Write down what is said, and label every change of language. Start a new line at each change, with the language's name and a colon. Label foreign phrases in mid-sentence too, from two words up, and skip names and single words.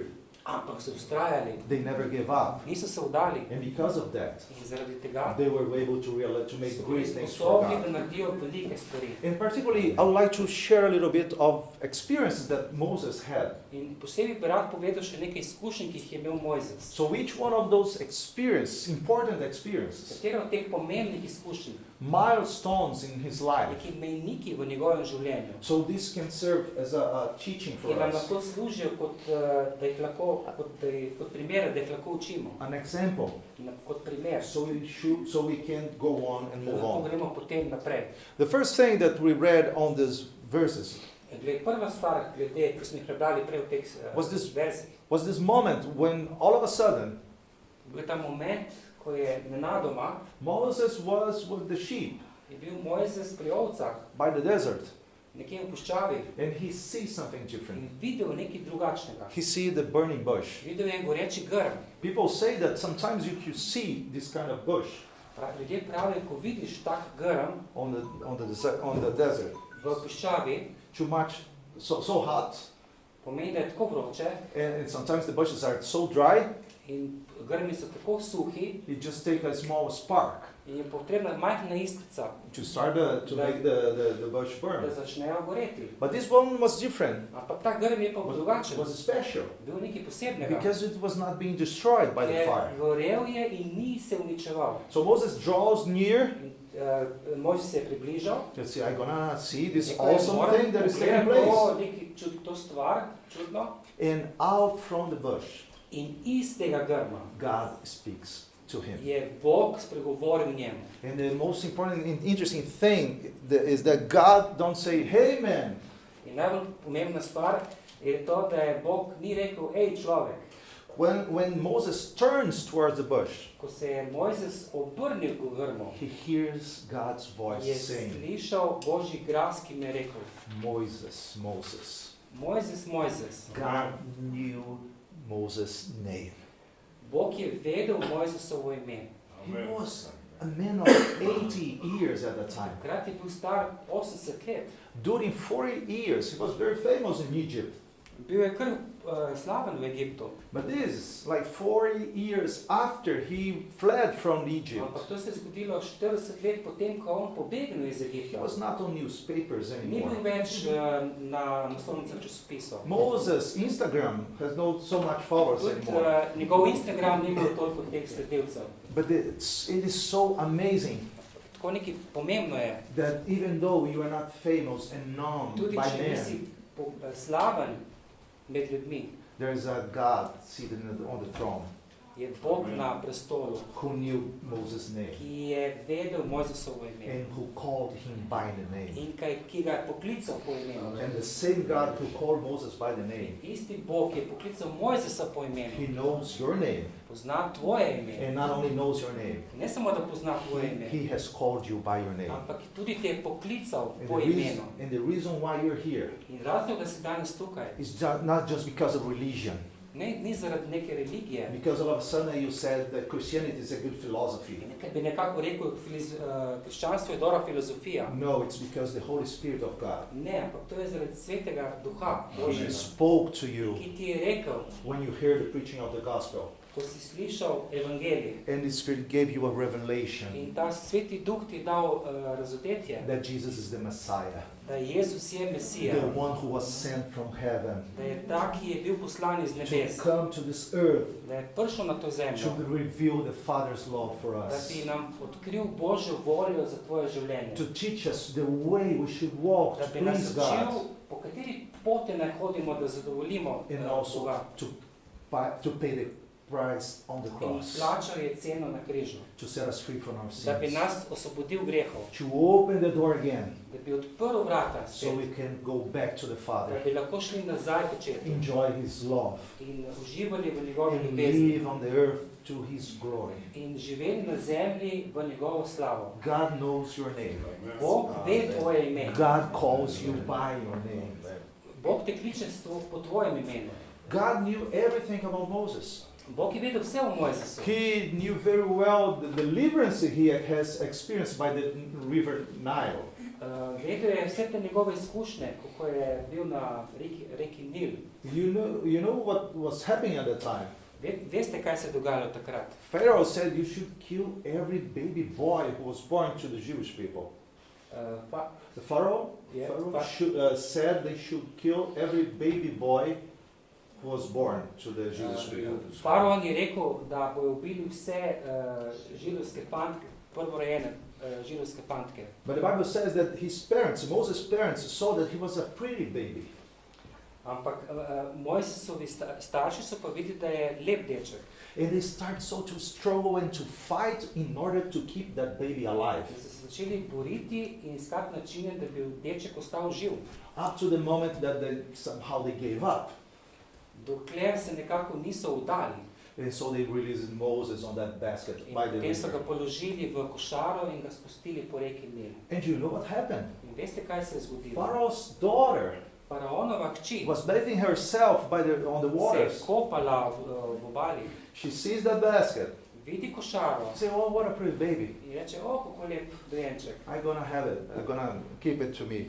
Slovenian: ampak so ustrajali,
English: They never gave up.
Slovenian: niso se vdali
English: And because of that,
Slovenian: in zaradi tega
English: they were able to make
Slovenian: so bili
English: great things for
Slovenian: sposobni,
English: God.
Slovenian: da naredijo velike stvari.
English: And particularly, I would like to share a little bit of experiences that Moses had.
Slovenian: In posebej bi rad povedal še nekaj izkušenj, ki jih je imel Mojzes.
English: So each one of those experiences, important experiences,
Slovenian: Katera od teh pomembnih izkušenj,
English: milestones in his life.
Slovenian: neki mejniki v njegovem življenju,
English: So this can serve as a teaching
Slovenian: ki
English: for
Slovenian: nam
English: us,
Slovenian: lahko služijo da jih lahko, kot primer, da jih lahko učimo,
English: an example,
Slovenian: kot primer,
English: so we can go on and
Slovenian: da
English: move
Slovenian: lahko
English: on.
Slovenian: gremo potem naprej.
English: The first thing that we read on these verses
Slovenian: Glede, prva stvar, glede, ko smo jih prebrali prej v teh
English: Was this-
Slovenian: verzih,
English: was this moment when all of a sudden
Slovenian: bil ta moment, ko je nenadoma
English: Moses was with the sheep
Slovenian: je bil Mojzes pri ovcah,
English: by the desert,
Slovenian: nekje v puščavi,
English: and he sees something different.
Slovenian: in videl nekaj drugačnega.
English: He sees the burning bush.
Slovenian: Videl je goreči grm.
English: People say that sometimes you see this kind of bush
Slovenian: Ljudje pravijo, ko vidiš tak grm
English: on the desert,
Slovenian: v puščavi,
English: too much, so hot,
Slovenian: Pomeni, da je tako vroče
English: and sometimes the bushes are so dry,
Slovenian: in grmi so tako suhi
English: it just takes a small spark
Slovenian: in je potrebna majhna iskrica,
English: to start to make the bush burn.
Slovenian: da začnejo goreti.
English: But this one was different,
Slovenian: Ampak ta grm je pa drugačen,
English: was special,
Slovenian: bil nekaj posebnega,
English: because it was not being destroyed by the
Slovenian: ker
English: fire.
Slovenian: gorel je in ni se uničeval.
English: So Moses draws near.
Slovenian: In Mojzes se je približal,
English: Let's see, I'm gonna see this
Slovenian: rekel je,
English: awesome
Slovenian: "Moram
English: thing that is taking
Slovenian: pogledati
English: place.
Slovenian: to stvar, čudno,
English: And out from the bush,
Slovenian: in iz tega grma
English: God speaks to him.
Slovenian: je Bog spregovoril njemu.
English: And the most important and interesting thing is that God don't say, hey man,
Slovenian: In najbolj pomembna stvar je to, da je Bog ni rekel, ej človek.
English: when Moses turns towards the bush,
Slovenian: Ko se je Mojzes obrnil k grmu,
English: he hears God's
Slovenian: je
English: voice saying,
Slovenian: slišal Božji glas, ki mu je rekel,
English: Moses, Moses.
Slovenian: Mojzes, Mojzes.
English: God knew Moses' name.
Slovenian: Bog je vedel Mojzesovo ime.
English: He was a man of 80 years at that time.
Slovenian: Takrat je bil star 80 let.
English: During 40 years, he was very famous in Egypt.
Slovenian: Bil je kar slaven v Egiptu.
English: But this is like 40 years after he fled from Egypt.
Slovenian: Ampak to se je zgodilo 40 let potem, ko on pobegnil iz
English: He
Slovenian: Egipta.
English: was not on newspapers
Slovenian: Ni bil
English: anymore.
Slovenian: več na naslovnicah časopisov.
English: Moses' Instagram has not so much followers
Slovenian: Tudi
English: anymore.
Slovenian: njegov Instagram ni imel toliko teh sledilcev.
English: But it is so amazing
Slovenian: Tako nekaj pomembno je,
English: that even though you are not famous and known
Slovenian: tudi
English: by
Slovenian: če nisi
English: man,
Slovenian: slaven med ljudmi,
English: there is a God seated on the throne
Slovenian: je Bog na prestolu,
English: who knew Moses' name
Slovenian: ki je vedel Mojzesovo ime
English: and who called him by the name.
Slovenian: in ki ga je poklical po imenu.
English: And the same God who called Moses by the name,
Slovenian: Isti Bog je poklical Mojzesa po imenu,
English: he knows your name.
Slovenian: pozna tvoje ime.
English: And not only knows your name,
Slovenian: Ne samo, da pozna tvoje ime,
English: he has called you by your name.
Slovenian: ampak tudi te je poklical
English: And
Slovenian: po
English: the,
Slovenian: imenu.
English: and the reason why you're here
Slovenian: In razlog, da si danes tukaj,
English: is not just because of religion.
Slovenian: ni zaradi neke religije.
English: Because all of a sudden you said that Christianity is a good philosophy.
Slovenian: Ker bi nekako rekel, krščanstvo je dobra filozofija.
English: No, it's because the Holy Spirit of God,
Slovenian: Ne, ampak to je zaradi svetega duha
English: he
Slovenian: Božjega,
English: spoke to you
Slovenian: ki ti je rekel,
English: when you heard the preaching of the gospel.
Slovenian: ko si slišal evangelij
English: And the Spirit gave you a revelation
Slovenian: in ta sveti duh ti je dal razodetje,
English: that Jesus is the Messiah,
Slovenian: da Jezus je Mesija,
English: the one who was sent from heaven
Slovenian: da je ta, ki je bil poslan iz nebes,
English: to come to this earth
Slovenian: da je prišel na to
English: to
Slovenian: zemljo,
English: reveal the Father's love for
Slovenian: da
English: us,
Slovenian: bi nam odkril Božjo voljo za tvoje življenje,
English: to teach us the way we should walk
Slovenian: da
English: to
Slovenian: bi nas
English: please
Slovenian: učil,
English: God,
Slovenian: po kateri poti naj hodimo, da zadovoljimo
English: and also
Slovenian: Boga.
English: to pay the price on the
Slovenian: In
English: cross,
Slovenian: plačal je ceno na križu,
English: to set us free from our
Slovenian: da bi
English: sins,
Slovenian: nas osvobodil grehov,
English: to open the door again
Slovenian: da bi odprl vrata
English: so
Slovenian: spet,
English: we can go back to the
Slovenian: da
English: Father,
Slovenian: bi lahko šli nazaj k očetu
English: enjoy His love,
Slovenian: in uživali v njegovi
English: and
Slovenian: ljubezni
English: live on the earth to His glory.
Slovenian: in živeli na zemlji v njegovo slavo.
English: God knows your name.
Slovenian: Bog ve tvoje ime.
English: God calls you by your name.
Slovenian: Bog te kliče po tvojem imenu.
English: God knew everything about Moses.
Slovenian: Bog je vedel vse o Mojzesu.
English: He knew very well the deliverance he has experienced by the river Nile.
Slovenian: Vedel je vse te njegove izkušnje, kako je bil na reki Nil.
English: You know what was happening at that time?
Slovenian: Veste, kaj se je dogajalo takrat?
English: Pharaoh said you should kill every baby boy who was born to the Jewish people. The Pharaoh, said they should kill every baby boy who was born to the Jewish people.
Slovenian: Faraon je rekel, da bojo ubili vse židovske fantke, prvorojene židovske fantke.
English: But the Bible says that his parents, Moses' parents, saw that he was a pretty baby.
Slovenian: Ampak Mojzesovi starši so pa videli, da je lep deček.
English: And they start so to struggle and to fight in order to keep that baby alive.
Slovenian: Da so se začeli boriti in iskati načine, da bi deček ostal živ.
English: Up to the moment that somehow they gave up.
Slovenian: Dokler se nekako niso vdali.
English: And so they released Moses on that basket
Slovenian: In
English: by the
Slovenian: potem so ga
English: river.
Slovenian: položili v košaro in ga spustili po reki Nil.
English: And you know what happened?
Slovenian: In veste, kaj se je zgodilo?
English: Pharaoh's daughter
Slovenian: Faraonova hči
English: was bathing herself on the
Slovenian: se je
English: waters.
Slovenian: kopala v obali,
English: She sees that basket.
Slovenian: vidi košaro
English: Say, oh, what a pretty baby.
Slovenian: in reče, kako lep dojenček,
English: I'm gonna have it. I'm gonna keep it to me.